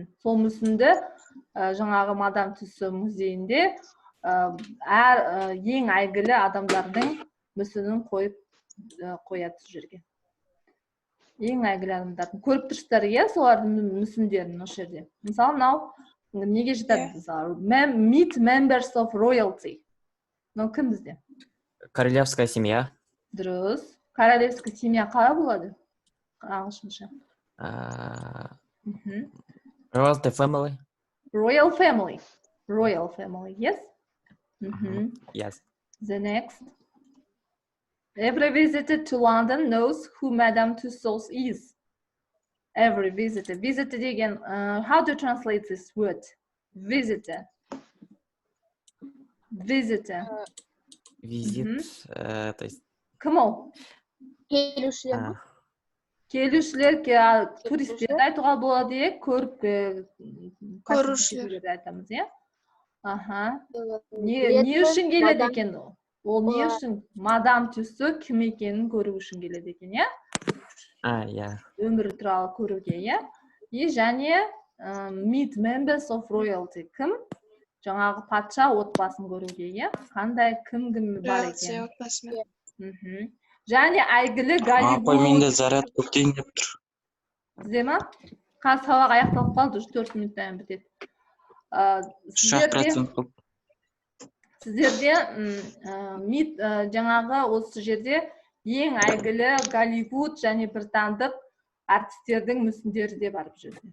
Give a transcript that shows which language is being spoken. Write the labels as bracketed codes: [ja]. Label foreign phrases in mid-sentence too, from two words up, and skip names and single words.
[kk] Сол мүсінді жаңағы Мадам Туссо музейінде ең әйгілі адамдардың мүсінін қояды сол жерге. Ең әйгілі адамдардың. Көріп тұрсыздар, иә, солардың мүсіндерін осы жерде. Мысалы, мынау неге жатады? Мысалы, [en] meet members of royalty. [kk] Мынау кім бізде? [ru] Королевская семья. [kk] Дұрыс. [ru] Королевская семья [kk] қалай болады? Ағылшынша. [en] Royalty family. Royal family. Royal family, yes? Yes. The next. Every visitor to London knows who Madame Tussauds is. Every visitor. Visitor деген, how to translate this word? Visitor. Visitor. [ru] Визит. То есть... [kk] Кім ол? Келушілер. Келушілер, туристерді айтуға болады, көрушілер айтамыз, иә? Не үшін келеді екен ол? Ол не үшін? Мадам Туссо кім екенін көру үшін келеді екен, иә? Иә. Өмірі туралы көруге, иә? Және [en] meet members of royalty. [kk] Кім? Жаңағы патша отбасын көруге, иә? Қандай кім бар екен? Және әйгілі Голливуд. Апай, менде заряд көптен деп тұр. Сізде ма? Қазір сабақ аяқталып қалды, 4 минуттан бітеді. Сіздерде жаңағы осы жерде ең әйгілі Голливуд және британдық артистердің мүсіндері де бар бұл жерде.